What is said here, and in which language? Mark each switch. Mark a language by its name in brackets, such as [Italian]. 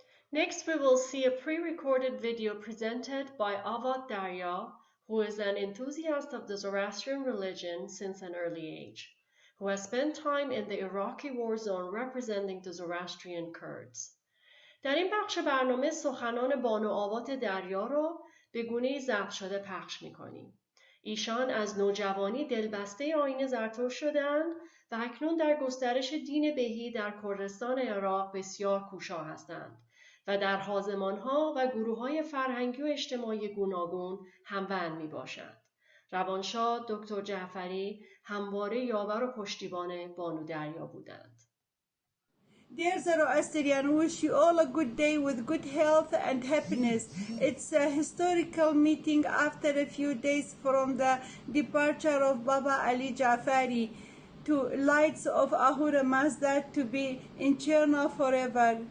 [English] Next, we will see a pre-recorded video presented by Avad Darya, who is an enthusiast of the Zoroastrian religion since an early age, who has spent time in the Iraqi war zone representing the Zoroastrian Kurds. [Persian] در این بخش برنامه سخنان بانو آوات دریا را به گونه‌ای ضبط شده پخش می‌کنیم. ایشان از نوجوانی دلبسته آیین زرتشت شدند و اکنون در گسترش دین بهی در کردستان عراق بسیار کوشا هستند و در حازمان‌ها و گروه‌های فرهنگی و اجتماعی گوناگون هموند می‌باشند. روانشاد دکتر جعفری همواره یاور و پشتیبان بانو دریا بودند. [English] Dear Zoroastrian, wish you all a good day with good health and happiness. It's a historical meeting after a few days from the departure of Baba Ali Jafari to lights of Ahura Mazda to be in Cherna forever.